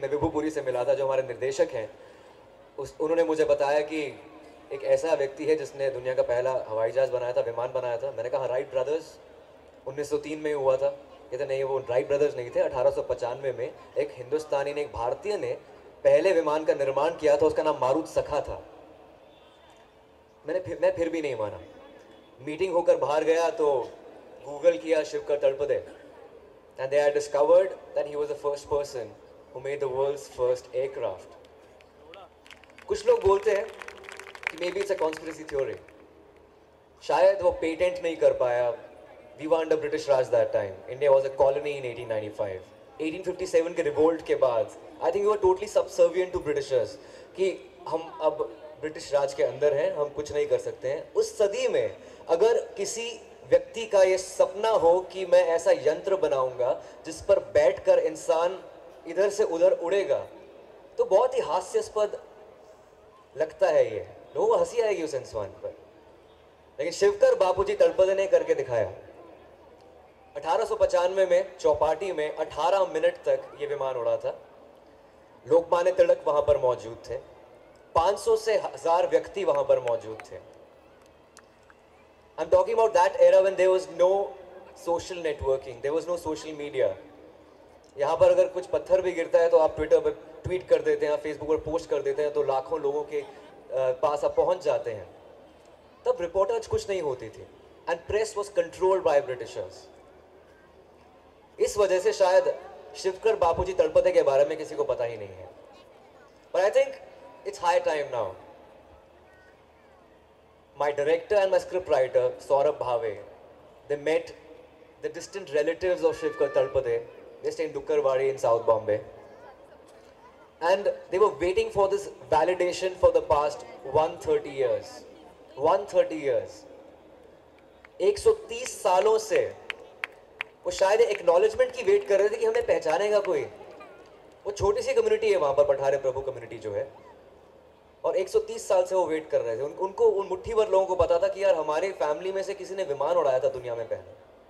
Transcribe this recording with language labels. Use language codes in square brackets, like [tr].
[hi] मैं विभुपुरी से मिला था, जो हमारे निर्देशक हैं। उन्होंने मुझे बताया कि एक ऐसा व्यक्ति है जिसने दुनिया का पहला हवाई जहाज़ बनाया था, विमान बनाया था। मैंने कहा राइट ब्रदर्स, 1903 में हुआ था। कहते नहीं, वो राइट ब्रदर्स नहीं थे। 1895 में एक हिंदुस्तानी ने, एक भारतीय ने पहले विमान का निर्माण किया था। उसका नाम मारुत सखा था। मैं फिर भी नहीं माना। मीटिंग होकर बाहर गया तो गूगल किया Shivkar तड़पदे, [en] and they had discovered that he was the first person who made the world's first aircraft. [hi] कुछ लोग बोलते हैं कि [en] maybe it's a conspiracy theory. [hi] शायद वो पेटेंट नहीं कर पाया। [en] We were under British Raj that time. India was a colony in 1895. [hi] 1857 के रिवोल्ट के बाद [en] I think we were totally subservient to Britishers, [hi] कि हम अब ब्रिटिश राज के अंदर हैं, हम कुछ नहीं कर सकते हैं। उस सदी में अगर किसी व्यक्ति का ये सपना हो कि मैं ऐसा यंत्र बनाऊंगा जिस पर बैठकर इंसान इधर से उधर उड़ेगा, तो बहुत ही हास्यास्पद लगता है। ये लोगों को हंसी आएगी उस इंसान पर, लेकिन शिवकर बापूजी तड़पदे ने करके दिखाया। 1895 में चौपाटी में 18 मिनट तक ये विमान उड़ा था। लोकमान्य तिलक वहां पर मौजूद थे। 500 से 1000 व्यक्ति वहां पर मौजूद थे। [en] I'm talking about that era when there was no social networking, there was no social media. [hi] यहाँ पर अगर कुछ पत्थर भी गिरता है तो आप ट्विटर पर ट्वीट कर देते हैं, आप फेसबुक पर पोस्ट कर देते हैं, तो लाखों लोगों के पास आप पहुँच जाते हैं। तब रिपोर्टर्स कुछ नहीं होती थी, [en] And press was controlled by Britishers. [hi] इस वजह से शायद शिवकर बापूजी तड़पदे के बारे में किसी को पता ही नहीं है। [en] But I think it's high time now. My director and my scriptwriter, Saurabh Bhave, they met the distant relatives of Shivkar Talpade. They stay in Dukkarwadi in South Bombay. And they were waiting for this validation for the past 130 years. 130 years. [hi] 130 सालों से वो शायद acknowledgement की wait कर रहे थे कि हमें पहचानेगा कोई। वो छोटी सी कम्युनिटी है वहाँ पर, पठारे प्रभु कम्युनिटी जो है, और 130 साल से वो वेट कर रहे थे। उनको, उन मुट्ठी भर लोगों को पता था कि यार हमारे फैमिली में से किसी ने विमान उड़ाया था दुनिया में पहले।